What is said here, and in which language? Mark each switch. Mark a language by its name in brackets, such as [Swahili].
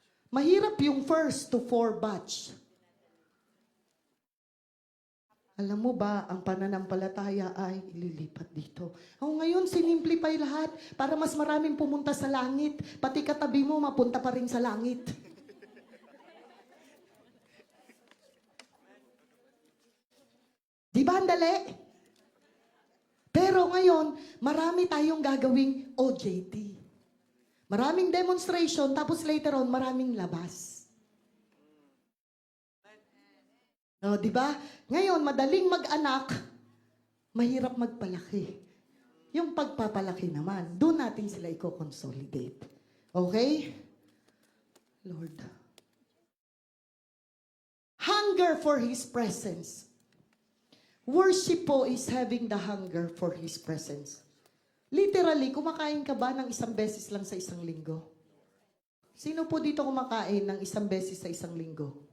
[Filipino] Mahirap yung first to 4 batch. Alam mo ba, ang pananampalataya ay ililipat dito. Ngayon, sinimplify lahat para mas maraming pumunta sa langit. Pati katabi mo, mapunta pa rin sa langit. Di ba ang dali? Pero ngayon, marami tayong gagawing OJT. Maraming demonstration, tapos later on, maraming labas. Di ba? Ngayon, madaling mag-anak, mahirap magpalaki. Yung pagpapalaki naman, doon natin sila i-consolidate. Okay? Lord, [English] hunger for His presence. Worship po is having the hunger for His presence. [Filipino] Literally, kumakain ka ba ng isang beses lang sa isang linggo? Sino po dito kumakain ng isang beses sa isang linggo?